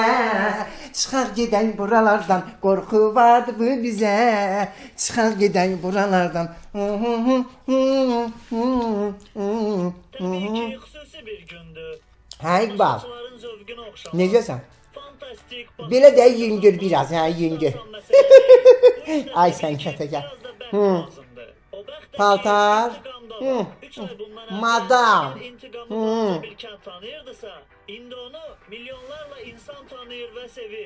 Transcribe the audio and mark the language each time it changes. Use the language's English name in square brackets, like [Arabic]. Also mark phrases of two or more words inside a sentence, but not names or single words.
[Turkish] Çıkar giden buralardan, korku vardı bu bize. Çıkar giden buralardan. Tabii ki [Azerbaijani] xüsusi bir gündür. Ha İqbal, Zövgün oxşar. necəsən? Fantastik. Belə də yüngül biraz, ha yüngül. Ay sən kətə gəl. Paltar. Madam. Bir kənd tanıyırdısa, indi onu milyonlarla insan tanıyır və sevir.